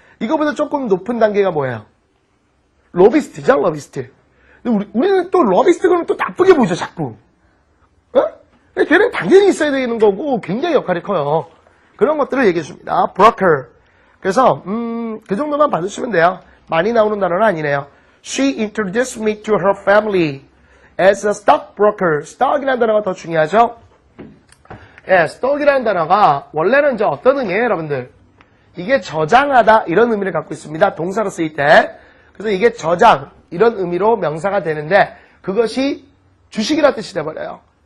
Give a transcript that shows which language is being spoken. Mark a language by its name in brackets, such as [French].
[Korean] 이거보다 조금 높은 단계가 뭐예요? 로비스트죠, 로비스트. 근데 우리는 또 로비스트 그러면 또 나쁘게 보죠, 자꾸. 어? 걔는 당연히 있어야 되는 거고 굉장히 역할이 커요. 그런 것들을 얘기해 줍니다. 브로커. 그래서 그 정도만 받으시면 돼요. 많이 나오는 단어는 아니네요. [English] She introduced me to her family as a stockbroker. [Korean] stock이라는 단어가 더 중요하죠. 예, stock이라는 단어가 원래는 이제 어떤 의미예요, 여러분들? 이게 저장하다 이런 의미를 갖고 있습니다. 동사로 쓰일 때. 그래서 이게 저장 이런 의미로 명사가 되는데 그것이 주식이라는 뜻이 돼버려요.